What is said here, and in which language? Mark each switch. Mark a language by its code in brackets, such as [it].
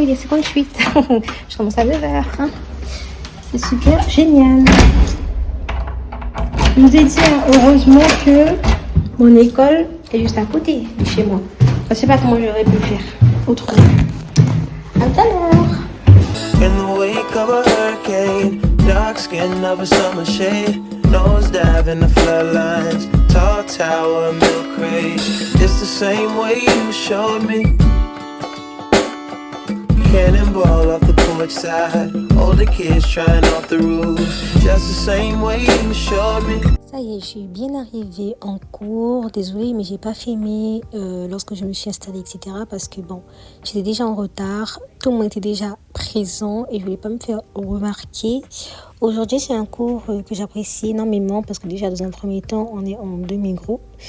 [fr] Il est 58. Je commence à 9 h. Hein. C'est super génial. Je vous ai dit heureusement que mon école est juste à côté de chez moi. Je sais pas comment j'aurais pu faire autrement. À tout à l'heure. [en] In the wake of a hurricane, dark skin of a summer shade, nose dive in the floodlines, tall tower, milk crate. It's the same way you showed me. Cannonball off the porch side, older kids trying off the roof, just the same way you showed me. [fr] Ça y est, je suis bien arrivée en cours. Désolée, mais j'ai pas filmé lorsque je me suis installée, etc. Parce que bon, j'étais déjà en retard. Tout le monde était déjà présent et je voulais pas me faire remarquer. Aujourd'hui, c'est un cours que j'apprécie énormément parce que déjà, dans un premier temps, on est en demi-groupe.